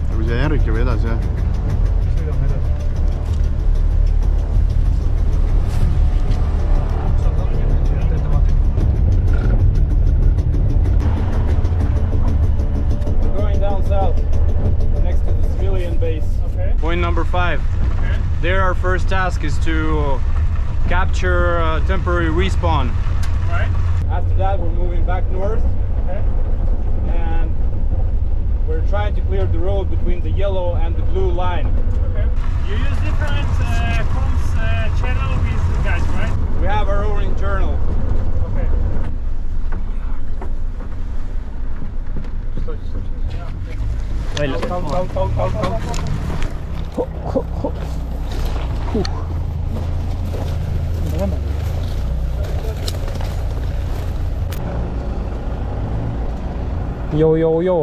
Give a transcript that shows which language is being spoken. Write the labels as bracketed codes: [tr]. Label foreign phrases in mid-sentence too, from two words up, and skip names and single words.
[et] ja järgi või edasi, jah? Sõidame edasi. [en] We're going down south, next to the civilian base. Okay. Point number 5. Okay. There our first task is to capture temporary respawn. Right. After that we're moving back north. Okay. And we're trying to clear the road between the yellow and the blue line. Okay. You use different comms channel with the guys, right? We have our own internal. Okay. [et] välja. Joo.